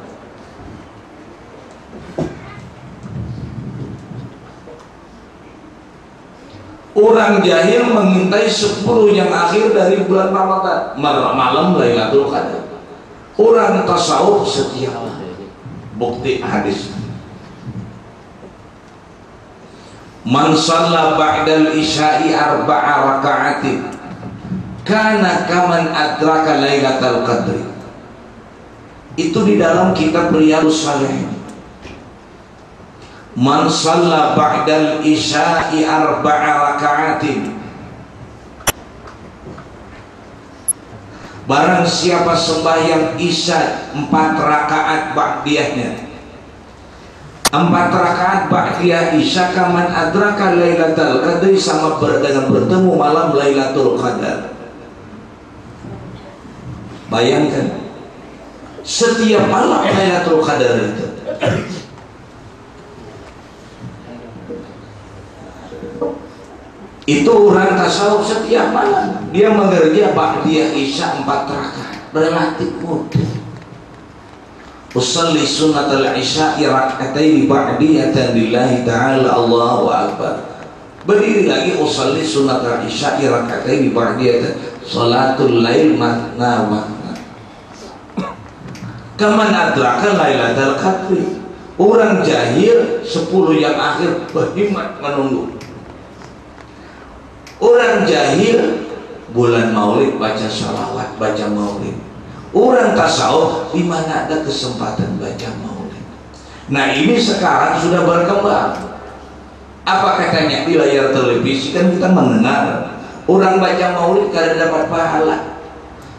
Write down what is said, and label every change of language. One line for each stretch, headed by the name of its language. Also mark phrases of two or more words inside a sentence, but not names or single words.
Indonesian: Orang jahil mengintai 10 yang akhir dari bulan Ramadan, malam Lailatul Qadar. Orang tasawuf setiap malam. Bukti hadis.
Arabic: من صلى بعد العشاء 4 ركعات كان كمن أدرك ليلة القدر.
Indonesian: Itu di dalam kitab Riyadhus Shalihin.
Arabic: من صلى بعد العشاء 4 ركعات,
Indonesian: barang siapa sembahyang isya 4 rakaat ba'diyahnya, 4 rakaat ba'diyah isya,
Arabic: كمن أدرك ليلة القدر,
Indonesian: sama dengan bertemu malam Lailatul Qadar. Bayangkan setiap malam Lailatul Qadar itu. Itu orang tasawuf setiap malam dia mengerja ba'diyah isya 4 rakaat, relatif mudah.
Arabic: أصلي سنة العشاء ركعتين بعدية لله تعالى، الله أكبر.
Indonesian: Berdiri lagi,
Arabic: أصلي سنة العشاء ركعتين بعدية, صلاة الليل مثنى مثنى. كمن أدرك ليلة القدر.
Indonesian: Orang jahil 10 yang akhir berhimmat menunggu. Orang jahil bulan maulid baca sholawat, baca maulid. Orang tasawuf di mana ada kesempatan baca maulid. Nah ini sekarang sudah berkembang. Apa katanya di layar televisi kan kita mendengar orang baca maulid karena dapat pahala.